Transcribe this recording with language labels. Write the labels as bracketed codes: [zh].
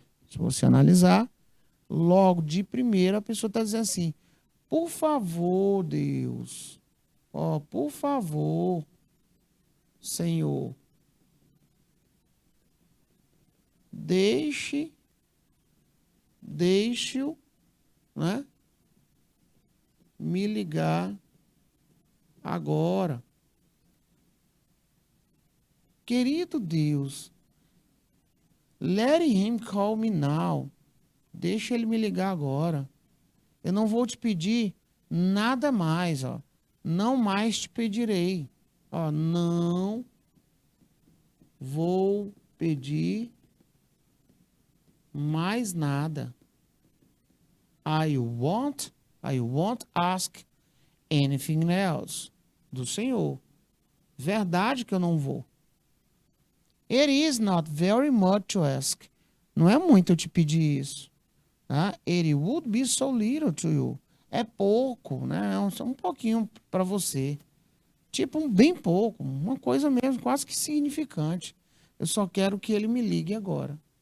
[pt] Se você analisar, logo de primeira a pessoa está dizendo assim, por favor, Deus, ó, por favor, Senhor, deixe-o, né, me ligar agora. Querido Deus, [en] let him call me now. [pt] Deixa ele me ligar agora. Eu não vou te pedir nada mais, ó. Não mais te pedirei. Ó, não vou pedir mais nada. [en] I won't ask anything else. [pt] Do Senhor. Verdade que eu não vou. [en] It is not very much to ask. [pt] Não é muito eu te pedir isso. Tá? [en] It would be so little to you. [pt] É pouco, né? É um pouquinho para você. Tipo, bem pouco. Uma coisa mesmo, quase que insignificante. Eu só quero que ele me ligue agora.